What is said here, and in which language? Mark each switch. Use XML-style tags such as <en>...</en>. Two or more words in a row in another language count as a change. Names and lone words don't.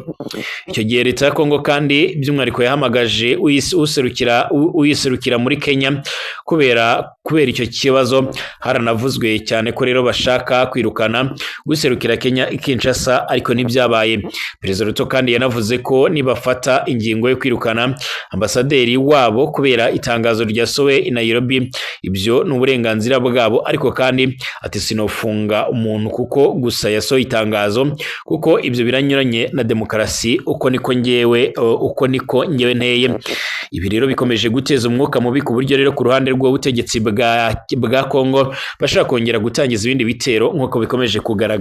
<rn>Icyo gihe leta ya Kongo kandi by'umwihariko yahamagaje uyiserukira muri Kenya kubera icyo kibazo. Haranavuzwe cyane ko rero bashaka kwirukana guserukira Kenya Kinshasa, ariko ntibyabaye. Perezida Ruto kandi yanavuze ko nibafata ingingo yo kwirukana ambasaderi wabo kubera itangazo ryasowe i Nairobi, ibyo n'uburenganzira bwabo, ariko kandi ati sinofunga umuntu kuko gusa yasohoye itangazo, kuko ibyo biranyuranye na demokarasi, uko niko ngewe nteye. Ibi rero bikomeje guteza umwuka mubi ku buryo rero ku ruhande rw'ubutegetsi bwa Kongo bashaka kongera gutangiza ibindi bitero nk'uko bikomeje kugaragara.</rn>